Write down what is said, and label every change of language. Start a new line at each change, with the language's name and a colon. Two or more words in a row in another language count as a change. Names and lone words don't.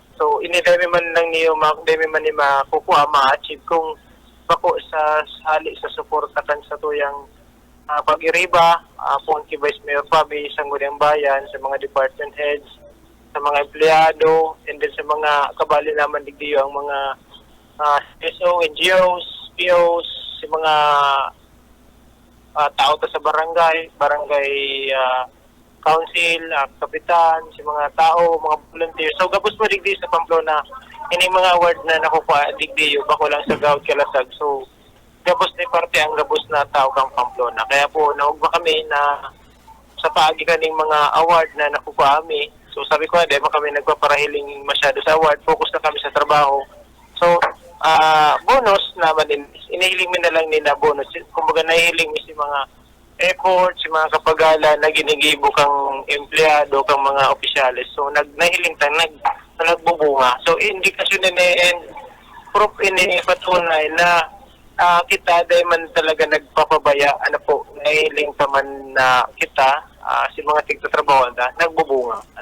Bikol: So, inidemi man lang niyo, demi man ni makukuha, ma-achieve kung bako sa hali sa suporta kan sa tuyang pag-iriba, kung kay Vice Mayor Fabi, sa Sangguniang Bayan, sa mga
English: department heads,
Bikol: sa mga empleyado,
English: and then
Bikol: sa mga kabali naman digdiyo ang mga SO, NGOs, POs, sa mga tao ta sa barangay council, kapitan, si mga tao, mga volunteer. So gabos mo digdi sa Pamplona, ini mga award na nakuha digdi bako lang sa Gaud Kalasag. So gabos ni parte ang gabos na tao kang Pamplona. Kaya po naugba kami na sa paagi kaning mga award na nakuha kami. So sabi ko di ba kami nagpaparahiling masyado sa award, focus na kami sa trabaho. So bonus naman din, inihiling mi na lang nila bonus. Kumbaga nahihiling mi si mga effort, si mga kapagala na ginigibo kang empleyado, kang mga opisyales. So nahiling nagbubunga. So indikasyon na
English: and proof
Bikol: ini patunay na kita dahil man talaga nagpapabaya, nahiling pa man na kita, si mga tigtatrabaho na nagbubunga.